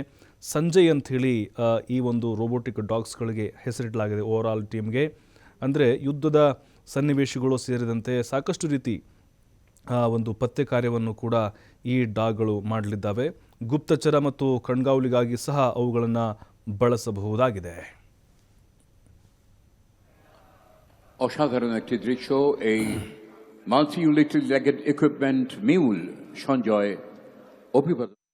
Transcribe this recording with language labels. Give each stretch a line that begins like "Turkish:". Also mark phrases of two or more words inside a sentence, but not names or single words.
Kannada: ಸಂಜಯ್ ಅಂಥೇಳಿ ಈ ಒಂದು
English: robotic dogs
Kannada: ಹೆಸರಿಡಲಾಗಿದೆ
English: overall team.
Kannada: ಅಂದರೆ ಯುದ್ಧದ ಸನ್ನಿವೇಶಗಳು ಸೇರಿದಂತೆ ಸಾಕಷ್ಟು ರೀತಿ ಒಂದು ಪತ್ತೆ ಕಾರ್ಯವನ್ನು ಕೂಡ ಈ ಡಾಗ್ಗಳು ಮಾಡಲಿದ್ದಾವೆ. ಗುಪ್ತಚರ ಮತ್ತು ಕಣ್ಗಾವಲಿಗಾಗಿ ಸಹ ಅವುಗಳನ್ನು ಬಳಸಬಹುದಾಗಿದೆ.
Bangla: অসাধারণ একটি দৃশ্য।
English: এই multi utility legged equipment MULE সঞ্জয় অভিবাদন।